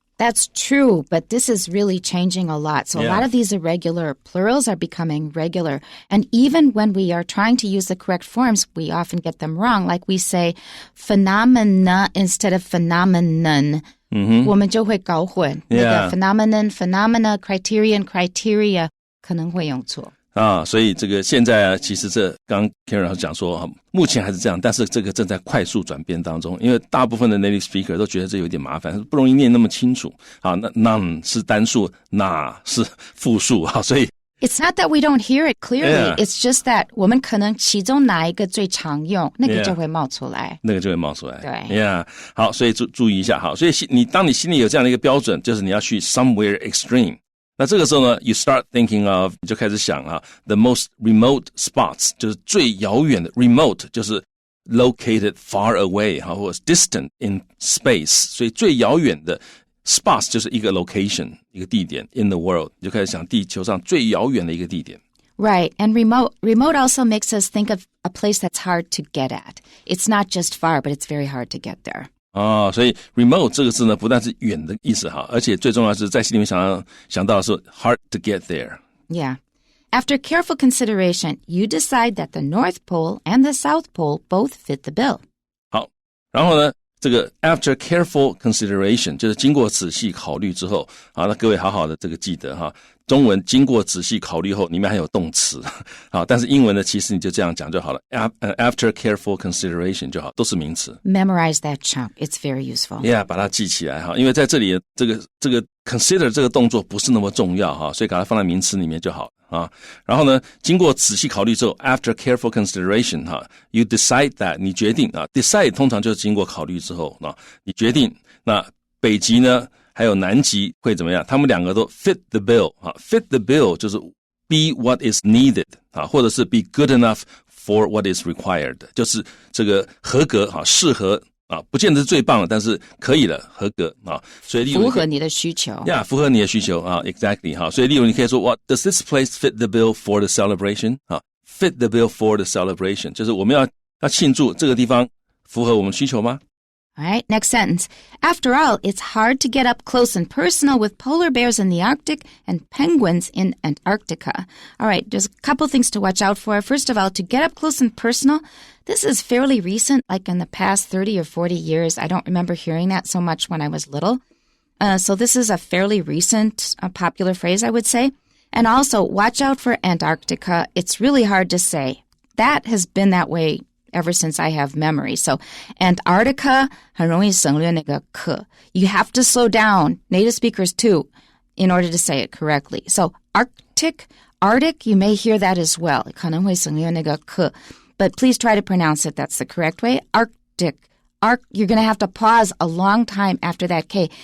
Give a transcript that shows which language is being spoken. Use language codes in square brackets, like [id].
[en] That's true, but this is really changing a lot. So a lot of these irregular plurals are becoming regular. And even when we are trying to use the correct forms, we often get them wrong. Like we say phenomena instead of phenomenon. [zh] 我们就会搞混。那个 phenomenon, phenomena, criterion, criteria 可能会用错。所以这个现在啊，其实这刚刚 Karen 老师讲说，目前还是这样，但是这个正在快速转变当中，因为大部分的 native speaker 都觉得这有点麻烦，不容易念那么清楚。好，那 none 是单数，哪是复数，所以 [en] It's not that we don't hear it clearly. It's just that [zh] 我们可能其中哪一个最常用，那个就会冒出来。那个就会冒出来。对。 Yeah. 好，所以注意一下。好，所以当你心里有这样的一个标准，就是你要去 somewhere extreme。那这个时候呢 ， [en] you start thinking of [zh] 你就开始想 [en] the most remote spots [zh] 就是最遥远的 remote 就是 [en] located far away [zh] 或者 [en] distant in space， [zh] 所以最遥远的 spots 就是一个 location 一个地点 [en] in the world， [zh] 你就开始想地球上最遥远的一个地点。 [en] Right, and remote also makes us think of a place that's hard to get at. It's not just far, but it's very hard to get there. [zh] 所以 remote 这个字呢，不但是远的意思而且最重要的是在心里面想到的是 [en] hard to get there. Yeah. After careful consideration, you decide that the North Pole and the South Pole both fit the bill. [zh] 好，然后呢，这个 [en] after careful consideration [zh] 就是经过仔细考虑之后，那各位好好的这个记得中文经过仔细考虑后，里面还有动词，但是英文呢，其实你就这样讲就好了 ，after careful consideration 就好，都是名词。 [en] Memorize that chunk; it's very useful. [zh] Yeah， 把它记起来因为在这里这个 consider 这个动作不是那么重要所以把它放在名词里面就好然后呢，经过仔细考虑之后 ， [en] after careful consideration you decide that [zh] 你决定decide 通常就是经过考虑之后你决定那北极呢？还有南极会怎么样？他们两个都 fit the bill fit the bill 就是 [en] be what is needed [zh] 或者是 [en] be good enough for what is required [zh] 就是这个合格适合不见得是最棒的，但是可以了，合格所以符合你的需求。符合你的需求exactly 所以例如你可以说 [en] What does this place fit the bill for the celebration [zh] fit the bill for the celebration 就是我们要庆祝这个地方符合我们需求吗 [en] ？All right, next sentence. After all, it's hard to get up close and personal with polar bears in the Arctic and penguins in Antarctica. All right, there's a couple things to watch out for. First of all, to get up close and personal, this is fairly recent, like in the past 30 or 40 years. I don't remember hearing that so much when I was little. So this is a fairly recent popular phrase, I would say. And also, watch out for Antarctica. It's really hard to say. That has been that way ever since I have memory. [zh] So Antarctica 很容易省略那个 k. [en] You have to slow down, native speakers too, in order to say it correctly. So Arctic, you may hear that as well. [zh] 可能会省略那个 k. [en] But please try to pronounce it. That's the correct way. Arctic. You're going to have to pause a long time after that k.